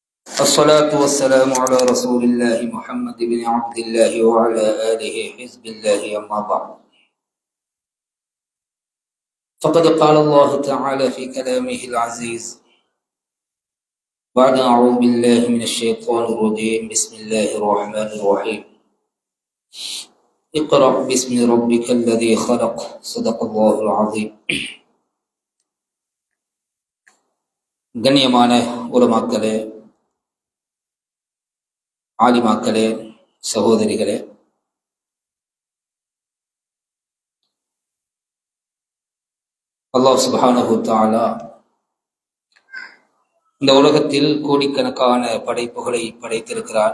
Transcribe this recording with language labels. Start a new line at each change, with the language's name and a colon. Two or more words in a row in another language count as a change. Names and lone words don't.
Arabic: الصلاة والسلام على رسول الله محمد بن عبد الله وعلى آله حزب الله أما بعد فقد قال الله تعالى في كلامه العزيز بعد أعوذ بالله من الشيطان الرجيم بسم الله الرحمن الرحيم اقرأ باسم ربك الذي خلق صدق الله العظيم
Tamil: கண்ணியமான உலமாக்களே, ஆலிமாக்களே, சகோதரிகளே, அல்லாஹ்
Arabic: سبحانه تعالى
Tamil: இந்த உலகத்தில் கோடிக்கணக்கான படைப்புகளை படைத்திருக்கிறார்.